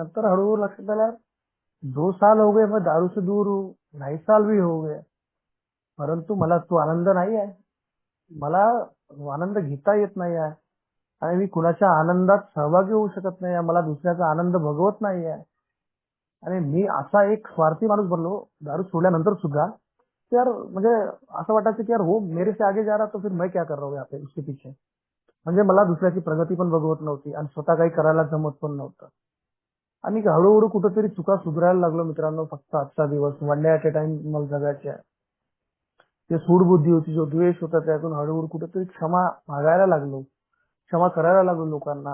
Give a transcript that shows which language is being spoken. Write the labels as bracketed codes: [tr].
[mr] नंतर हळूहळू लक्षात आलं [hi] 2 साल हो गए मैं दारू से दूर हूँ, 2.5 साल भी हो गए, [mr] परंतु मला तो आनंद नाही आहे. मला आनंद घेता येत नाही आहे आणि मी कुणाच्या आनंदात सहभागी होऊ शकत नाही आहे. मला दुसऱ्याचा आनंद भोगवत नाही आहे. आणि मी असा एक स्वार्थी माणूस बनलो दारू सोडल्यानंतर सुद्धा. यार म्हणजे असं वाटायचं की यार [hi] हो मेरे से आगे जा रहा तो फिर मैं क्या कर रहा हूँ यहाँ पे उसके पीछे. [mr] म्हणजे मला दुसऱ्याची प्रगती पण बघवत नव्हती आणि स्वतः काही करायला जमत पण नव्हतं. आणि हळूहळू कुठेतरी चुका सुधारायला लागलो मित्रांनो. फक्त आजचा दिवस [en] one day at a time [mr] मला जगायचे आहे. ते सूडबुद्धी होती, जो द्वेष होता, त्यातून हळूहळू कुठेतरी क्षमा मागायला लागलो, क्षमा करायला लागलो लोकांना.